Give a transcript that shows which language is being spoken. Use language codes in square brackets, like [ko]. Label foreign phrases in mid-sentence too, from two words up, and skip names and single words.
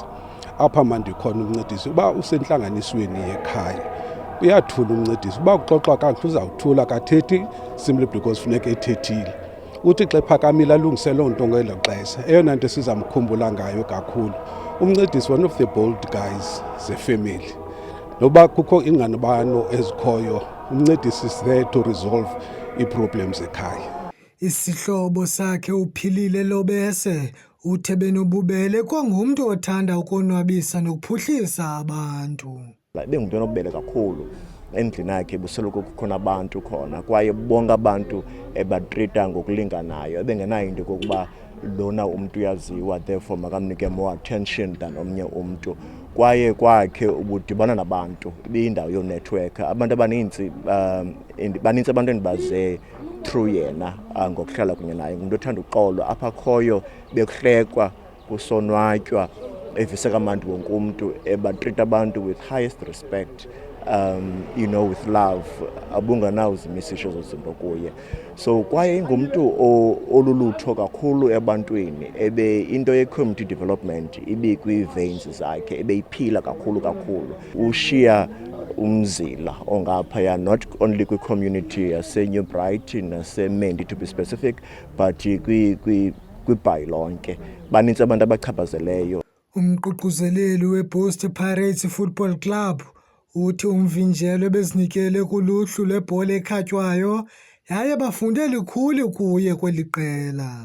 [xh] Apha mandi khona uMncedisi uba usentlanganisweni yekhaya uyathula uMncedisi, uba kuxoxwa kakuhle uzawuthula akathethi [en] simply because [xh] funeka ethethile. Uthi xa ephakamile alungise loo nto ngelo xesha. Eyona nto sizamkhumbula ngayo kakhulu, uMncedisi [en] one of the bold guys [xh] zefemeli. Noba kukho ingxabano ezikhoyo, uMncedisi [en] is there to resolve [xh] ii-problems ekhaya. Isihlobo sakhe uPhilile Lobese uthe benobubele kwangumntu othanda ukonwabisa nokuphuhlisa abantu. Bengumntu onobubele kakhulu. Endlini yakhe busoloko kukhona abantu khona kwaye bonke abantu ebatrita ngokulinganayo, ebengenayo into kokuba lona umntu uyaziwa therefore makamnike [en] more attention [xh] than omnye umntu. Kwaye kwakhe ubudibana nabantu, ibiyindawo yonetwork. Abantu abaninzi banintsi abantu endibaze through yena ngokuhlala kunye naye. Ngumntu othanda uxolo, apha akhoyo bekuhlekwa kusonwatywa, evise kamandi wonke umntu, ebatrita abantu [en] with highest respect, with love, [xh] abunganawuzimisa isho zinto kuye. So kwaye ingumntu olulutho kakhulu ebantwini, into ye- [en] community development [xh] ibikwi-veins zakhe, ebeyiphila kakhulu. Ushiya umzila ongaphaya, [en] not only [xh] kwi-community yase-New Brighton nase-Mendi [en] to be specific, [xh] but kwibhayi lonke. Banintsi abantu abachaphazeleyo. Umququzeleli weBoost Pirates Football Club uthi uMvinjelwa bezinikele kuluhlu lwebhola ekhatywayo yaye bafunde likhulu kuye kweli qela.